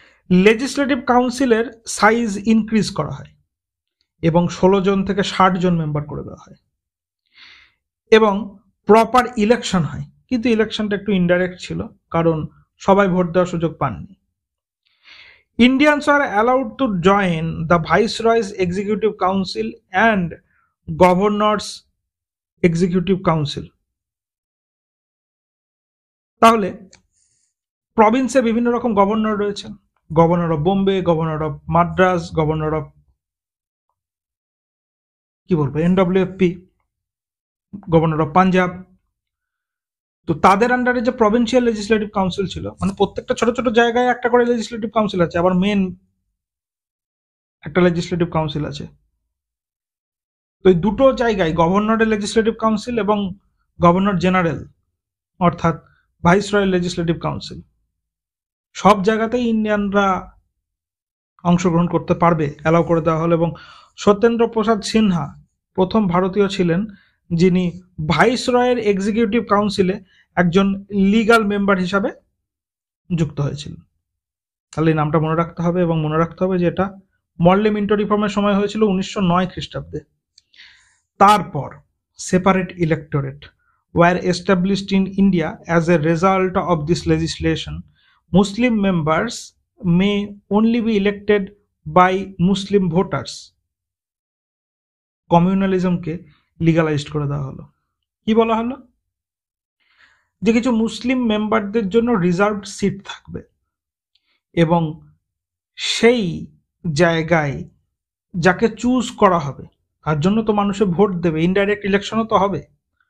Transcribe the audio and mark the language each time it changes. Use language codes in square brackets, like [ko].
[bn] Legislative কাউন্সিলের size increase করা হয় এবং 16 জন থেকে 60 জন মেম্বার করে দেওয়া হয়, এবং প্রপার ইলেকশন হয়, কিন্তু ইলেকশনটা একটু ইনডাইরেক্ট ছিল কারণ সবাই ভোট দেওয়ার সুযোগ পাননি। [en] Indians are allowed to join the Viceroy's Executive Council and Governor's Executive Council. [bn] তাহলে প্রভিন্সে বিভিন্ন রকম গভর্নর রয়েছেন, governor of Bombay, governor of Madras, governor of কি বলবো NWFP, গভর্নর অফ পাঞ্জাব। তো তাদের আন্ডারে যে প্রভিন্সিয়াল লেজিসলেটিভ কাউন্সিল ছিল, মানে প্রত্যেকটা ছোট ছোট জায়গায় একটা করে লেজিসলেটিভ কাউন্সিল আছে, আবার মেন একটা লেজিসলেটিভ কাউন্সিল আছে। তো এই দুটো জায়গায় গভর্নরের লেজিসলেটিভ কাউন্সিল এবং গভর্নর জেনারেল অর্থাৎ ভাইসরয়ের লেজিসলেটিভ কাউন্সিল, সব জায়গাতেই ইন্ডিয়ানরা অংশগ্রহণ করতে পারবে, অ্যালাউ করে দেওয়া হলো। এবং সত্যেন্দ্র প্রসাদ সিনহা প্রথম ভারতীয় ছিলেন যিনি ভাইসরয়ের এক্সিকিউটিভ কাউন্সিলে একজন লিগাল মেম্বার হিসাবে যুক্ত হয়েছিলেন। তাহলে এই নামটা মনে রাখতে হবে, এবং মনে রাখতে হবে যে এটা মর্লে মিন্টো রিফর্মের সময় হয়েছিল 1909 খ্রিস্টাব্দে। তারপর separate ইলেক্টোরেট [en] were established in India as a result of this legislation. Muslim members may only be elected by Muslim voters. [bn] কমিউনালিজমকে legalised করে দেওয়া হলো। কি বলা হলো? যে কিছু মুসলিম মেম্বারদের জন্য রিজার্ভড সিট থাকবে এবং সেই জায়গায় যাকে চুজ করা হবে তার জন্য তো মানুষে ভোট দেবে, ইনডাইরেক্ট ইলেকশনও তো হবে।